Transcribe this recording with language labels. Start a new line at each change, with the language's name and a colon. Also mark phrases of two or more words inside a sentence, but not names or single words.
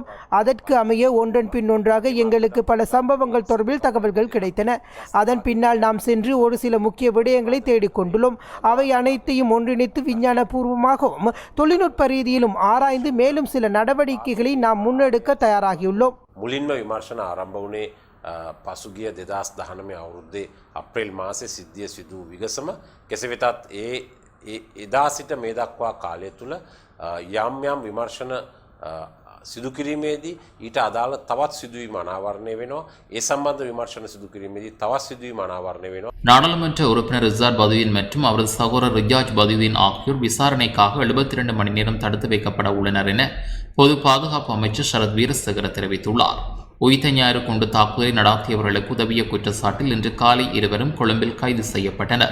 Tamil: அதற்கு அமைய ஒன்றன் பின் ஒன்றாக எங்களுக்கு பல சம்பவங்கள் தொடர்பில் தகவல்கள் கிடைத்தன. அதன் பின்னால் நாம் சென்று ஒரு சில முக்கிய விடயங்களை தேடிக்கொண்டுள்ளோம். அவை அனைத்தையும் ஒன்றிணைத்து விஞ்ஞான பூர்வமாகவும் தொழில்நுட்ப ரீதியிலும் ஆராய்ந்து மேலும் சில நடவடிக்கைகளை நாம் முன்னெடுக்க தயாராகியுள்ளோம்.
Sinhala: මුලින්ම විමර්ශන ආරම්භ වුණේ පසුගිය 2019 අවුරුද්දේ අප්‍රේල් මාසයේ සිද්ධිය සිදු විගසම කෙසේ වෙතත් එදා සිට මේ දක්වා කාලය තුළ යම් යම් විමර්ශන සිදු කිරීමේදී ඊට අදාළ තවත් සිදුවීම් අනාවරණය වෙනවා. ඒ සම්බන්ධ විමර්ශන සිදු කිරීමේදී තවත් සිදුවීම් අනාවරණය වෙනවා.
Tamil: நாடாளுமன்ற உறுப்பினர் ரிஷாட் பதுயுதீன் மற்றும் அவரது சகோதரர் ரிஜாஜ் பதுயுதீன் ஆகியோர் விசாரணைக்காக 72 மணி நேரம் தடுத்து வைக்கப்பட உள்ளனர் என பொது பாதுகாப்பு அமைச்சர் சரத் வீரசேகர தெரிவித்துள்ளார். உயிர்த்த ஞாயிறு கொண்டு தாக்குதலை நடாத்தியவர்களுக்கு உதவிய குற்றச்சாட்டில் இன்று காலை இருவரும் கொழும்பில் கைது செய்யப்பட்டனர்.